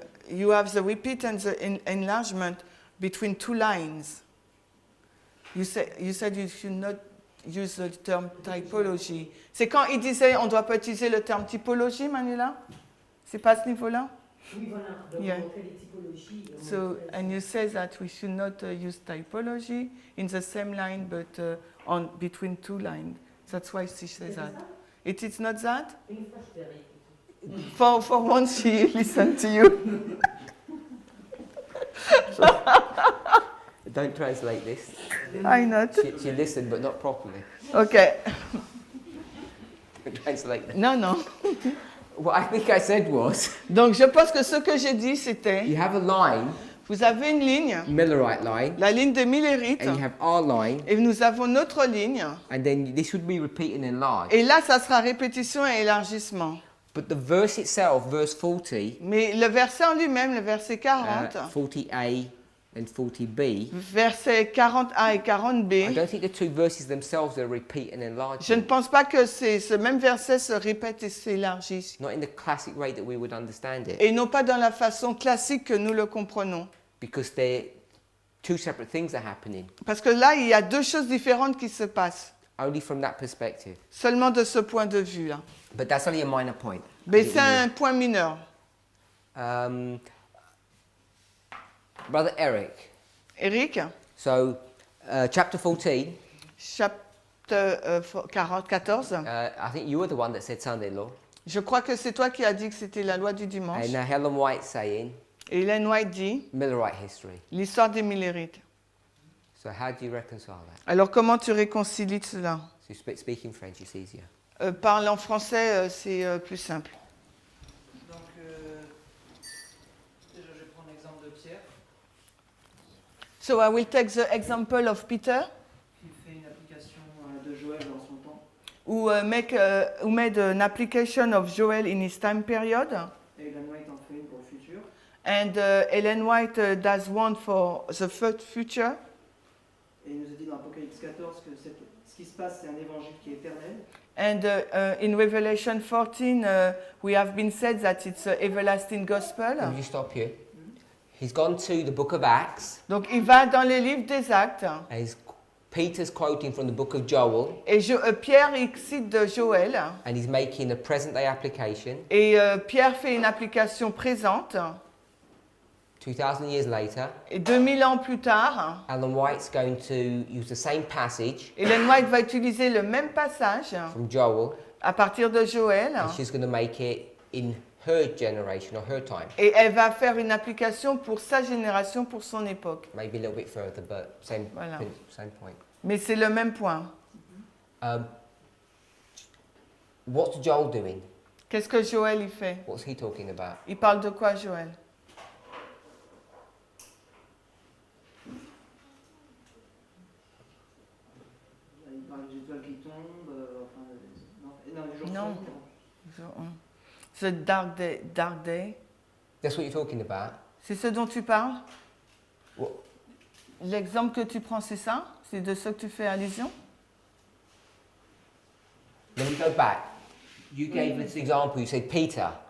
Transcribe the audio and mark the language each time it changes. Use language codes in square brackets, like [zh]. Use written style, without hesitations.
[en] You have the repeat and the enlargement between two lines. You said you should not use the term typology. [fr] C'est quand il disait on ne doit pas utiliser le terme typologie, Manuela? C'est pas à ce niveau-là? Oui, voilà. Donc, [en] Yeah. [fr] on fait les typologies. Et on [en] So, [fr] montrait- [en] and you say that we should not use typology in the same line, but on between two lines. That's why she says [fr] C'est [en] that. [fr] ça? [en] It is not that? [fr] Une fois, je t'ai réécouté. [en] For once, she listened to you. Don't translate this. I not. She listened, but not properly. Okay. Don't translate that. [fr] Non, non. [en] What I think I said was, [fr] Donc, je pense que ce que j'ai dit, c'était, [en] you have a line, [fr] vous avez une ligne, [en] Millerite line, [fr] la ligne de Millerite, [en] and you have our line, [fr] et nous avons notre ligne, [en] and then this would be repeat and enlarge. [fr] et là, ça sera répétition et élargissement. [en] But the verse itself, verse 40, [fr] Mais le verset en lui-même, le verset 40, [en] 40a and 40b, [fr] verset 40a et [en] I 40b, don't think the two verses themselves are repeat and enlarge. [fr] je ne pense pas que ce même verset se répète et s'élargit. [en] Not in the classic way that we would understand it, [fr] Et non pas dans la façon classique que nous le comprenons. [en] because they're two separate things are happening. [fr] Parce que là, il y a deux choses différentes qui se passent, [en] Only from that perspective. [fr] seulement de ce point de vue-là. [en] But that's only a minor point. [fr] Mais c'est un point mineur. [en] Brother Eric, [fr] Eric, [en] so chapter 14, [fr] chapitre 14, [en] I think you were the one that said Sunday-law. [fr] je crois que c'est toi qui as dit que c'était la loi du dimanche. [en] And Helen White saying [fr] Et Ellen White dit [en] Millerite history. [fr] l'histoire des Millérites. [en] So how do you reconcile that? [fr] Alors comment tu réconcilies cela? [en] So speaking French, it's easier. [fr] Parler en français, c'est plus simple. Donc, déjà, je vais prendre l'exemple de Pierre, [en] So I will take the example of Peter. [fr] qui fait une application de Joël dans son temps. [en] who made an application of Joel in his time period. [fr] Et Ellen White en fait une pour le futur. [en] And Ellen White does one for the future. [fr] Et il nous a dit dans Apocalypse 14 que ce qui se passe, c'est un évangile qui est éternel. [en] And in Revelation 14, we have been said that it's an everlasting gospel. Let me just stop you. He's gone to the book of Acts, [fr] Donc il va dans les livres des Actes. [en] and Peter's quoting from the book of Joel, [fr] Et Pierre il cite de Joël. [en] and he's making a present day application. [fr] Et Pierre fait une application présente. [en] 2000 years later, [fr] Et 2000 ans plus tard, [en] Ellen White's going to use the same passage [fr] Ellen White va utiliser le même passage [en] from Joel, [fr] à partir de Joël. [en] and she's going to make it in her generation or her time. [fr] Et elle va faire une application pour sa génération, pour son époque. [en] Maybe a little bit further, but same, [fr] Voilà. [en] same point. [fr] Mais c'est le même point. [en] What's Joel doing? [fr] Qu'est-ce que Joël il fait? [en] What's he talking about? [fr] Il parle de quoi, Joël? Il parle des étoiles qui tombent, non, les jours Non. sombres. [en] The dark day. That's what you're talking about. [fr] C'est ce dont tu parles? [en] What? [fr] L'exemple que tu prends, c'est ça? C'est de ce que tu fais allusion? [en] Let me go back. You gave this example. You said Peter,